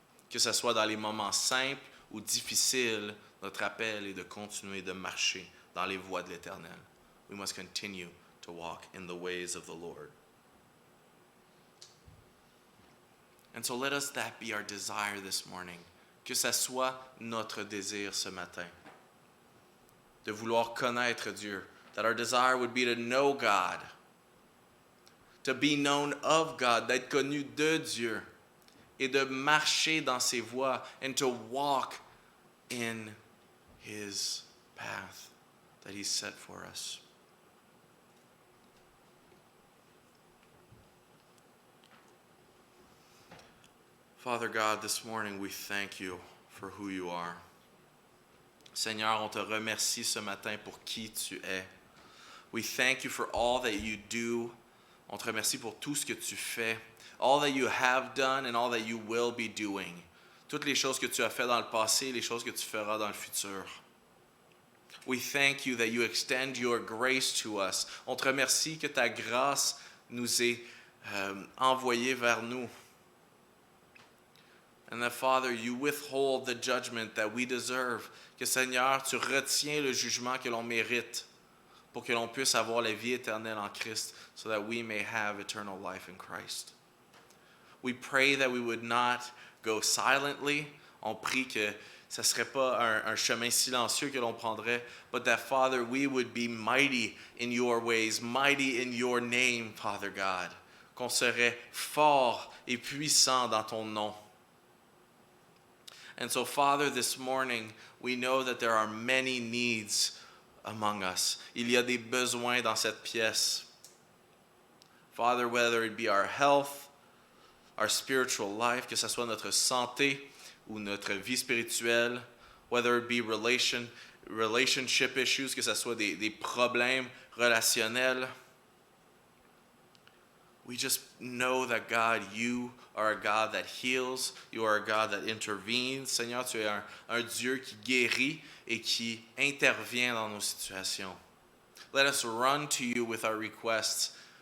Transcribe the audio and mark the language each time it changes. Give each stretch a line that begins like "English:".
French: Que ce soit dans les moments simples ou difficiles, notre appel est de continuer de marcher dans les voies de l'Éternel.
English: We must continue to walk in the ways of the Lord. And so let us that be our desire this morning.
French: Que ça soit notre désir ce matin. De vouloir connaître Dieu.
English: That our desire would be to know God. To be known of God.
French: D'être connu de Dieu. Et de marcher dans ses voies.
English: And to walk in His path that He set for us. Father God, this morning we thank you for who you are.
French: Seigneur, on te remercie ce matin pour qui tu es.
English: We thank you for all that you do.
French: On te remercie pour tout ce que tu fais.
English: All that you have done and all that you will be doing.
French: Toutes les choses que tu as fait dans le passé, les choses que tu feras dans le futur.
English: We thank you that you extend your grace to us.
French: On te remercie que ta grâce nous est envoyée vers nous.
English: And that, Father, you withhold the judgment that we deserve.
French: Que, Seigneur, tu retiens le jugement que l'on mérite pour que l'on puisse avoir la vie éternelle en Christ
English: so that we may have eternal life in Christ. We pray that we would not go silently.
French: On prie que ce ne serait pas un chemin silencieux que l'on prendrait,
English: but that, Father, we would be mighty in your ways, mighty in your name, Father God.
French: Qu'on serait fort et puissant dans ton nom.
English: And so, Father, this morning, we know that there are many needs among us.
French: Il y a des besoins dans cette pièce.
English: Father, whether it be our health, our spiritual life,
French: que ce soit notre santé ou notre vie spirituelle,
English: whether it be relationship issues,
French: que ce soit des problèmes relationnels.
English: We just know that, God, you are a God that heals. You are a God that intervenes.
French: Seigneur, tu es un Dieu qui guérit et qui intervient dans nos situations.
English: Let us run to you with our requests.